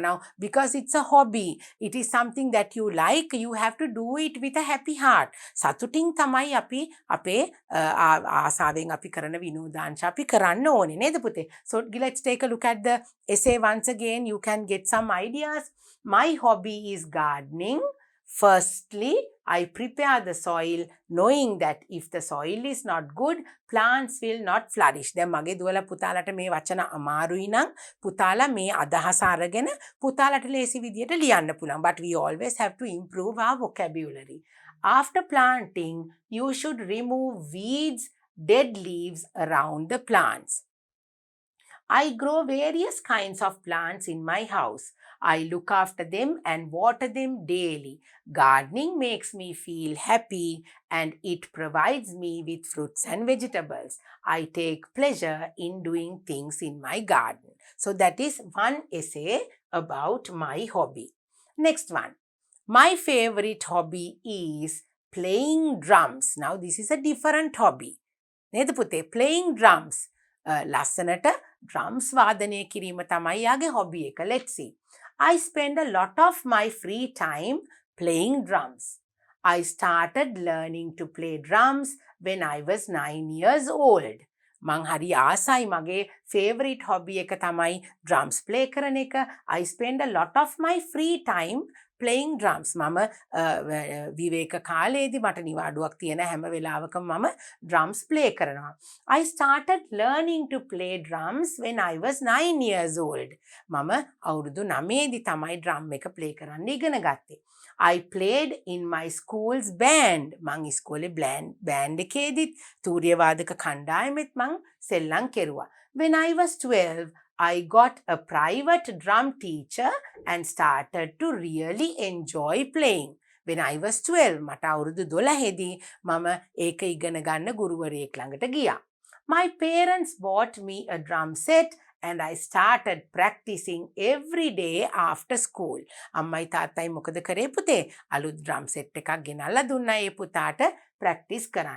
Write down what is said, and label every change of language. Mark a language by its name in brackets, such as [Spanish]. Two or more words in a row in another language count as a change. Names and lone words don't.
[English] Now, because it's a hobby, it is something that you like, you have to do it with a happy heart. [Sinhala] සතුටින් තමයි අපි අපේ ආසාවෙන් අපි කරන විනෝදාංශ අපි කරන්න ඕනේ නේද පුතේ? [English] So let's take a look at the essay once again. You can get some ideas. My hobby is gardening. Firstly, I prepare the soil knowing that if the soil is not good, plants will not flourish. [Sinhala] දැන් මගේ දුවලා පුතාලට මේ වචන අමාරුයි නම් පුතාලා මේ අදහස අරගෙන පුතාලට ලේසි විදියට ලියන්න පුළුවන්. [English] But we always have to improve our vocabulary. After planting, you should remove weeds, dead leaves around the plants. I grow various kinds of plants in my house. I look after them and water them daily. Gardening makes me feel happy and it provides me with fruits and vegetables. I take pleasure in doing things in my garden. So that is one essay about my hobby. Next one. My favorite hobby is playing drums. Now this is a different hobby. [Sinhala] නේද පුතේ? [English] Playing drums. [Sinhala] ලස්සනට drums වාදනය කිරීම තමයි යාගේ hobby එක. [English] Let's see. I spend a lot of my free time playing drums. I started learning to play drums when I was 9 years old. [Sinhala] මං හරි ආසයි මගේ [English] favorite hobby [Sinhala] එක තමයි [English] drums play [Sinhala] කරන එක. [English] I spend a lot of my free time playing drums. [Sinhala] මම විවේක කාලයේදී මට නිවාඩුවක් තියෙන හැම වෙලාවකම මම [English] drums play [Sinhala] කරනවා. [English] I started learning to play drums when I was 9 years old. [Sinhala] මම අවුරුදු 9ේදී තමයි drum එක play කරන්න ඉගෙන ගත්තේ. [English] I played in my school's band. [Sinhala] මං ඉස්කෝලේ band එකේදීත් තූර්ය වාදක කණ්ඩායමෙත් මං සෙල්ලම් කෙරුවා. [English] When I was 12, I got a private drum teacher and started to really enjoy playing. When I was 12, [Sinhala] මට අවුරුදු 12ේදී මම ඒක ඉගෙන ගන්න ගුරුවරයෙක් ළඟට ගියා. [English] My parents bought me a drum set and I started practicing every day after school. [Sinhala] අම්මයි තාත්තයි මොකද කරේ පුතේ? අලුත් [English] drum set [Sinhala] එකක් ගෙනල්ලා දුන්නා ඒ පුතාට practice කරන්න.